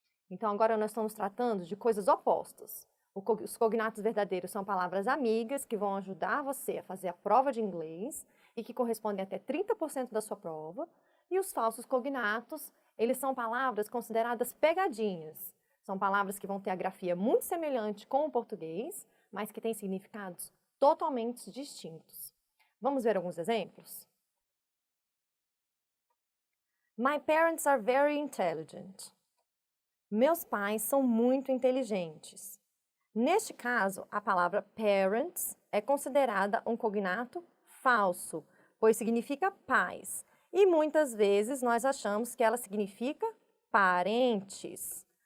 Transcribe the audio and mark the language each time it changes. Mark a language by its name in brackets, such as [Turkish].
[Portuguese] Então, agora nós estamos tratando de coisas opostas. Os cognatos verdadeiros são palavras amigas que vão ajudar você a fazer a prova de inglês e que correspondem até 30% da sua prova. E os falsos cognatos, eles são palavras consideradas pegadinhas. São palavras que vão ter a grafia muito semelhante com o português, mas que têm significados totalmente distintos. Vamos ver alguns exemplos? [English] My parents are very intelligent. [Portuguese] Meus pais são muito inteligentes. Neste caso, a palavra parents é considerada um cognato falso, pois significa pais. E muitas vezes nós achamos que ela significa parentes.